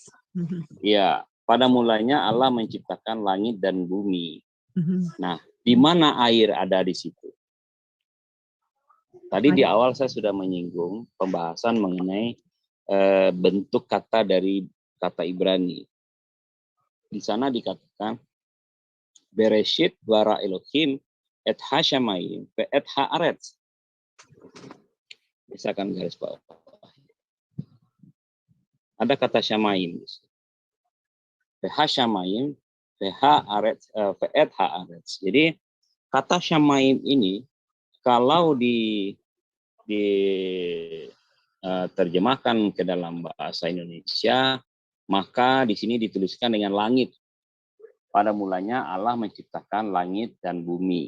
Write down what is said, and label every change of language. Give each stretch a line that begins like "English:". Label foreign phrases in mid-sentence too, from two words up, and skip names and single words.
Indonesian: Ya, pada mulanya Allah menciptakan langit dan bumi. Nah, di mana air ada di situ? Tadi di awal saya sudah menyinggung pembahasan mengenai bentuk kata dari kata Ibrani. Di sana dikatakan
Hebrew: Bereshit bara Elohim et hashamayim ve et haaretz.
Indonesian: Misalkan garis bawah. Ada kata syamayim.
Hebrew: Ve hashamayim ve haaretz ve et haaretz.
Indonesian: Jadi kata syamayim ini kalau terjemahkan ke dalam bahasa Indonesia, maka di sini dituliskan dengan langit. Pada mulanya Allah menciptakan langit dan bumi.